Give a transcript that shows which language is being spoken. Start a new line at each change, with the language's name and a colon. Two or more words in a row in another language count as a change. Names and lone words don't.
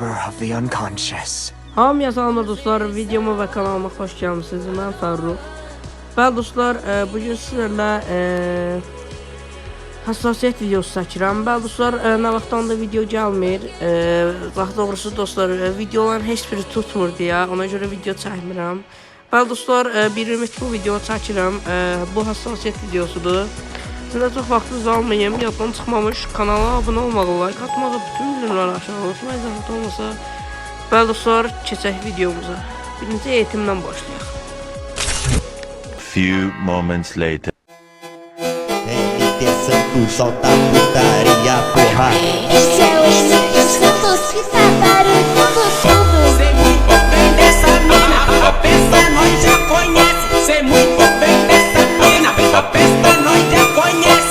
English: mirror of the unconscious.
Azerbaijani: Hamıya salamlar dostlar, videoma və kanalıma xoş gəlmisiniz. Mən Fərruh. Bəli dostlar, bugün sizlərlə hassasiyyət videosu çəkirəm. Bəli dostlar, nə vaxtdan da video gəlmir. Daha doğrusu dostlar, videoların heç biri tutmur deyə, ona görə video çəkmirəm. Bəli dostlar, bir ümid bu video çəkirəm. Bu hassasiyyət videosudur. Sizə çox vaxtınızı almayayım, yaddan çıxmamış kanala abunə olmağı, like atmağı, bütün bildirimləri aşağı unutmayın, zəhmət olmasa. Bəli dostlar, keçək videomuza. Birinci eğitimdən başlayaq.
English: Few moments later.
Portuguese: Solta a putaria, porra. Esse é o Emílio Santos que tá barulhando tudo. Sei muito bem dessa mina, a peça nós já conhece. Sei muito bem dessa mina, a peça nós já conhece.